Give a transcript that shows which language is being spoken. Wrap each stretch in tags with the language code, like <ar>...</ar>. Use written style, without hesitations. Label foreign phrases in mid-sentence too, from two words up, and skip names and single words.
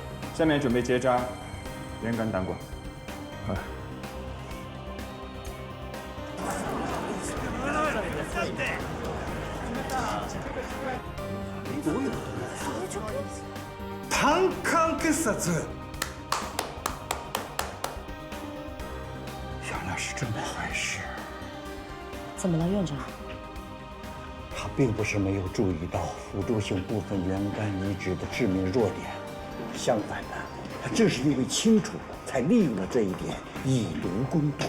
<zh>下面准备结扎，连杆胆管。</zh> <ja>どういうこと胆管結紮。</ja> <zh>原来是这么回事。怎么了，院长？他并不是没有注意到辅助性部分原肝移植的致命弱点，相反的，他正是因为清楚，才利用了这一点，以毒攻毒。</zh>